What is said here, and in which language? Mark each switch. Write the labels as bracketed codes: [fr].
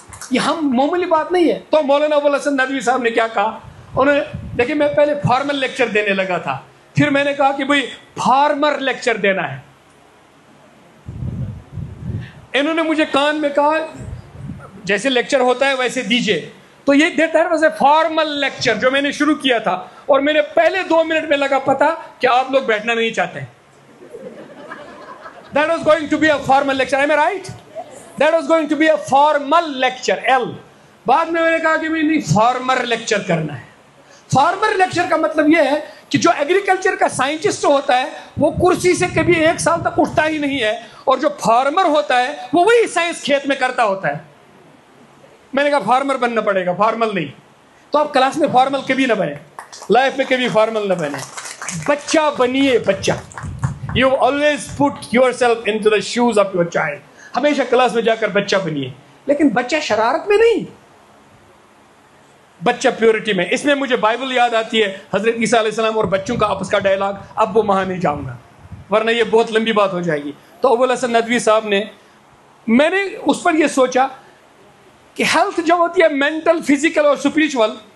[ur] یہ ہم معمولی بات نہیں ہے. تو مولانا ابو الحسن ندوی صاحب نے کیا کہا, انہوں نے, دیکھیں میں پہلے فارمل لیکچر دینے لگا تھا, پھر میں نے کہا کہ بھئی فارمر لیکچر دینا ہے. انہوں نے مجھے کان میں کہا جیسے لیکچر ہوتا ہے ویسے دیجئے. تو یہ [en] that was a formal lecture [ur] جو میں نے شروع کیا تھا, اور میرے پہلے 2 منٹ میں لگا پتا کہ آپ لوگ بیٹھنا نہیں چاہتے. [en] That was going to be a formal lecture. Am I right? That was going to be a formal lecture. L. [ur] بعد میں نے کہا کہ نہیں, فارمر لیکچر کرنا ہے. فارمر لیکچر کا مطلب یہ ہے کہ جو ایگریکلچر کا سائنٹسٹ ہوتا ہے وہ کرسی سے کبھی 1 سال تک اٹھتا ہی نہیں ہے, اور جو فارمر ہوتا ہے وہ وہی سائنس کھیت میں کرتا ہوتا ہے. میں نے کہا فارمر بننا پڑے گا, فارمل نہیں. تو آپ کلاس میں فارمل کبھی نہ بنے, لائف میں کبھی فارمل نہ بنے. بچہ بنیے, بچہ. [en] You always put yourself into the shoes of your child. [ur] ہمیشہ کلاس میں جا کر بچہ بنیے, لیکن بچہ شرارت میں نہیں, بچہ پیورٹی میں. اس میں مجھے بائبل یاد آتی ہے, حضرت عیسیٰ علیہ السلام اور بچوں کا آپس کا ڈائلاگ. اب وہ وہاں نہیں جاؤں گا ورنہ یہ بہت لمبی بات ہو جائے گی. تو ابو الحسن ندوی صاحب نے, میں نے اس پر یہ سوچا کہ ہیلتھ جو ہوتی ہے مینٹل, فزیکل اور سپریچول.